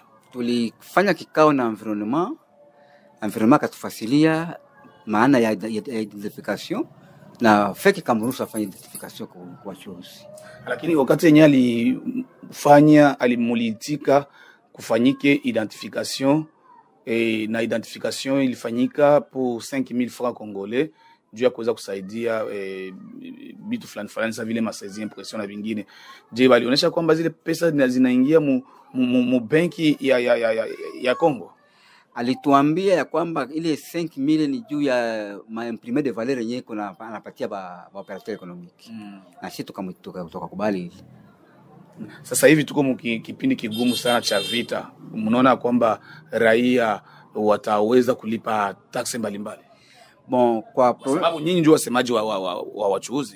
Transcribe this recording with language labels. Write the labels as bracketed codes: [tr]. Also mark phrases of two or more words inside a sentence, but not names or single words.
[sw] Tulifanya kikao na environnement katufasilia maana ya identification na Feke kamruhusu afanye identification kwa wachuuzi. Lakini wakati yenye alifanya alimulitika kufanyike identification na identification ilifanyika [fr] pour 5000 francs congolais [sw] juu ya kuweza kusaidia bitu fulani sa vile masaizi impression na vingine. Je, walionyesha kwamba zile pesa zinaingia mu benki ya Kongo? Alituambia ya kwamba ile 5000 ni juu ya [fr] imprimé de valeur [sw] yenyewe kuna anapatia ba [fr] operateur économique. [sw] Na sisi tukakubali. Sasa hivi tuko kipindi kigumu sana cha vita. Mnaona kwamba raia wataweza kulipa taksi mbalimbali? Kwa sababu nyinyi ndio wasemaji wa wachuuzi.